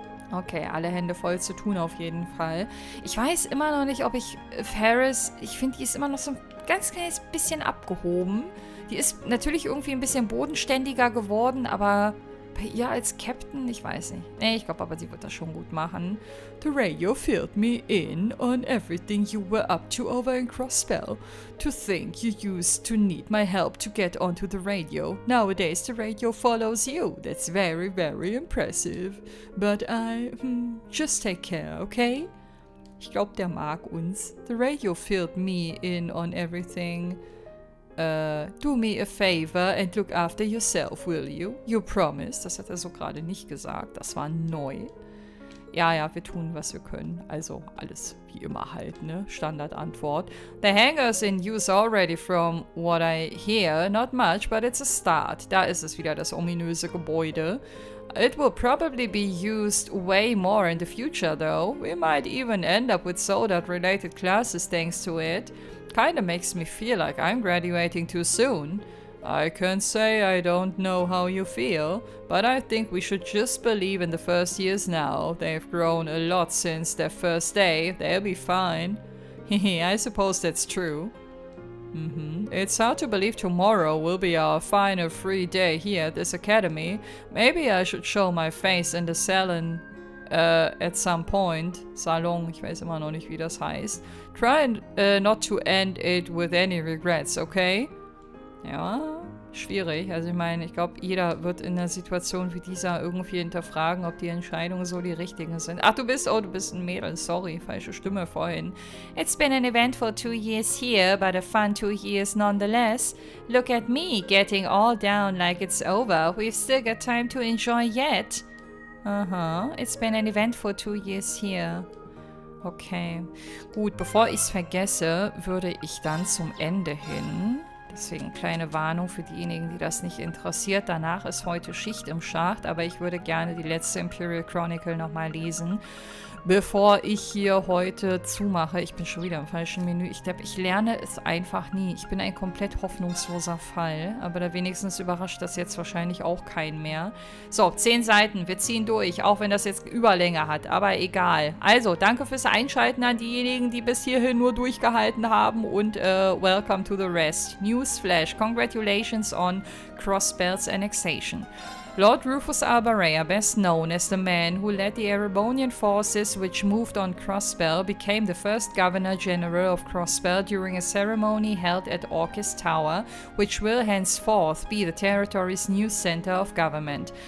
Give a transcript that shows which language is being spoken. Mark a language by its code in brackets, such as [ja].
[de] Okay, alle Hände voll zu tun auf jeden Fall. Ich weiß immer noch nicht, ob ich Ferris, ich finde, die ist immer noch so ein ganz kleines bisschen abgehoben. Die ist natürlich irgendwie ein bisschen bodenständiger geworden, aber bei ihr als Captain, ich weiß nicht. Nee, ich glaube aber, sie wird das schon gut machen. [en] The radio filled me in on everything you were up to over in Crossspell. To think you used to need my help to get onto the radio. Nowadays the radio follows you. That's very, very impressive. But just take care, okay? [de] Ich glaube, der mag uns. [en] The radio filled me in on everything. Do me a favor and look after yourself, will you? You promise. [de] Das hat er so gerade nicht gesagt. Das war neu. Ja, wir tun, was wir können. Also alles wie immer halt, ne? Standardantwort. [en] The hangar's in use already from what I hear. Not much, but it's a start. [de] Da ist es wieder, das ominöse Gebäude. [en] It will probably be used way more in the future, though. We might even end up with Soldat-related classes thanks to it. Kinda makes me feel like I'm graduating too soon. I can't say I don't know how you feel, but I think we should just believe in the first years now. They've grown a lot since their first day. They'll be fine. I suppose that's true. It's hard to believe tomorrow will be our final free day here at this academy. Maybe I should show my face in the salon at some point. [de] Salon, ich weiß immer noch nicht, wie das heißt. [en] Try not to end it with any regrets, okay? [de] Ja, schwierig. Also ich meine, ich glaube, jeder wird in einer Situation wie dieser irgendwie hinterfragen, ob die Entscheidungen so die richtigen sind. Ach, du bist ein Mädel. Sorry, falsche Stimme vorhin. [en] It's been an eventful 2 years here, but a fun 2 years nonetheless. Look at me, getting all down like it's over. We've still got time to enjoy yet. It's been an eventful 2 years here. Okay. [de] Gut, bevor ich es vergesse, würde ich dann zum Ende hin... Deswegen kleine Warnung für diejenigen, die das nicht interessiert. Danach ist heute Schicht im Schacht, aber ich würde gerne die letzte Imperial Chronicle nochmal lesen, bevor ich hier heute zumache. Ich bin schon wieder im falschen Menü. Ich lerne es einfach nie. Ich bin ein komplett hoffnungsloser Fall, aber da wenigstens überrascht das jetzt wahrscheinlich auch keinen mehr. So, 10 Seiten. Wir ziehen durch, auch wenn das jetzt Überlänge hat, aber egal. Also, danke fürs Einschalten an diejenigen, die bis hierhin nur durchgehalten haben und [en] welcome to the rest. Newsflash. Congratulations on Crossspell's annexation. Lord Rufus Albarea, best known as the man who led the Erebonian forces which moved on Crossspell, became the first Governor-General of Crossspell during a ceremony held at Orcus Tower, which will henceforth be the territory's new center of government.